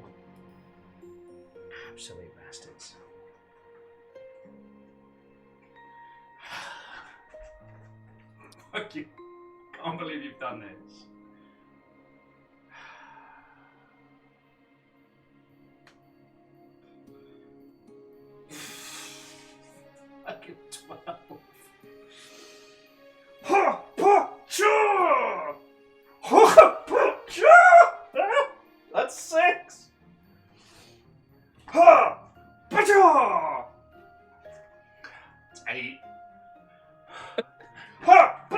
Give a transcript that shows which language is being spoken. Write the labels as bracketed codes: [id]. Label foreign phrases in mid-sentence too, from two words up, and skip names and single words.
[en] Absolute bastards. Fuck you. Can't believe you've done this. Fucking 12. Ha! Pa! Cha! Ha! Pa! Cha! That's 6. Ha! Pa! Cha! That's 8. Ha! Pa!